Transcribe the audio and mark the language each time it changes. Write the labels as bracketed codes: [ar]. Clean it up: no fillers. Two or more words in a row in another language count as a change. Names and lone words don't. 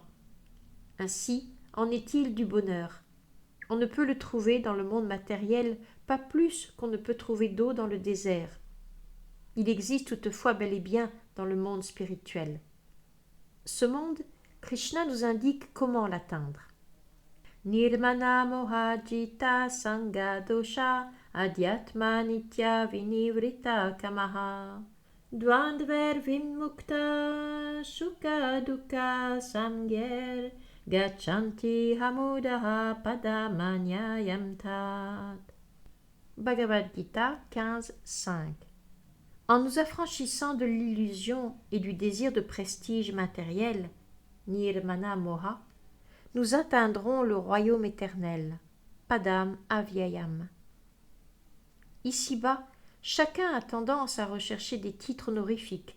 [fr] Ainsi en est-il du bonheur. On ne peut le trouver dans le monde matériel, pas plus qu'on ne peut trouver d'eau dans le désert. Il existe toutefois bel et bien dans le monde spirituel. Ce monde, Krishna nous indique comment l'atteindre. [sa] Nirmana mohajita sangha dosha adhyatma nitya vinivrita kamaha dvandver vimukta sukha dukkha samgyer gachanti hamudaha padamanyayam tat. [fr] Bhagavad Gita 15.5. En nous affranchissant de l'illusion et du désir de prestige matériel, [sa] Nirmana Moha, [fr] nous atteindrons le royaume éternel, [sa] Padam Avyayam. [fr] Ici-bas, chacun a tendance à rechercher des titres honorifiques.